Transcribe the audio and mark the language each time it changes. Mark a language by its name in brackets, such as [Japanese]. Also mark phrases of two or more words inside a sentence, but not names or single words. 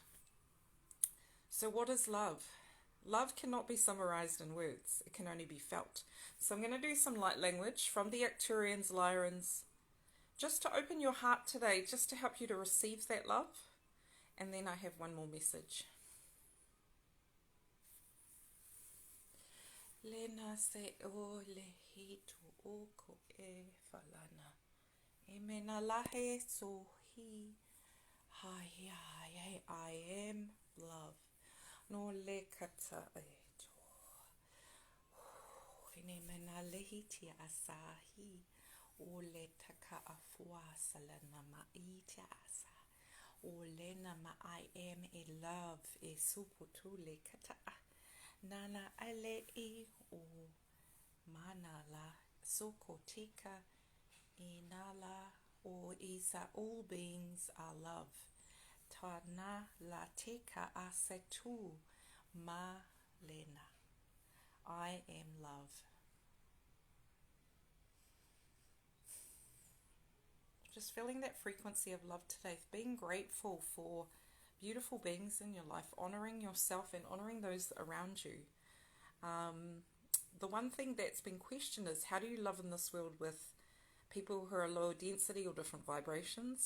[English] So what is love? Love cannot be summarized in words. It can only be felt. So I'm going to do some light language from the Arcturians, Lyrans, just to open your heart today, just to help you to receive that love. And then I have one more message. Lena se o lehi tu o ko e falana. E mena lahe so hi. Hai ai, I am love. No le kata e to. Ine mena lehi tia asahi. O le taka afua salana mai tia asa. O lena ma I am a love e suputu le kata. Nana ale I o mana la sokotika inala o isa all beings are love. Tana la teka asetu ma lena. I am love. Just feeling that frequency of love today, being grateful for beautiful beings in your life, honoring yourself and honoring those around you. The one thing that's been questioned is, how do you love in this world with people who are lower density or different vibrations?